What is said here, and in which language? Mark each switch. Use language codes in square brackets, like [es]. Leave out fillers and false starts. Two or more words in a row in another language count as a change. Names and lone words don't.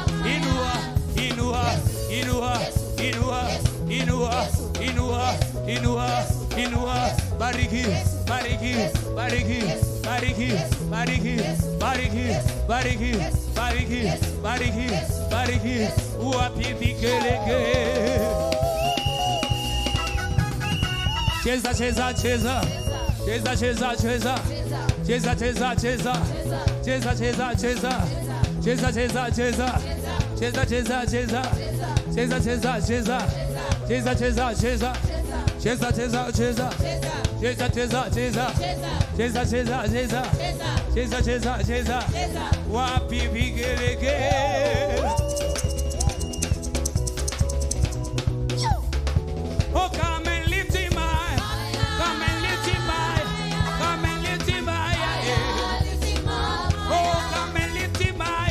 [sw] Inua, inua, inua, inua, inua, inua, inua, inua. Bariki, bariki, bariki, bariki, bariki, bariki, bariki, bariki, bariki, bariki. Wapi vikeleke. Cheza, cheza, cheza. Cheza, cheza, cheza. Cheza, cheza, cheza. Cheza, cheza, cheza. Cheza, cheza, cheza. Cheza, cheza, cheza. Cheza, cheza, cheza. Cheza, cheza, cheza. Cheza, cheza, cheza. Cheza, cheza, cheza. Cheza, cheza, cheza. Cheza, cheza, cheza. Wapi vikeleke. [en] Oh, come and lift him high. Come and lift him high. Come and lift him high. Lift him up. Oh, come and lift him high.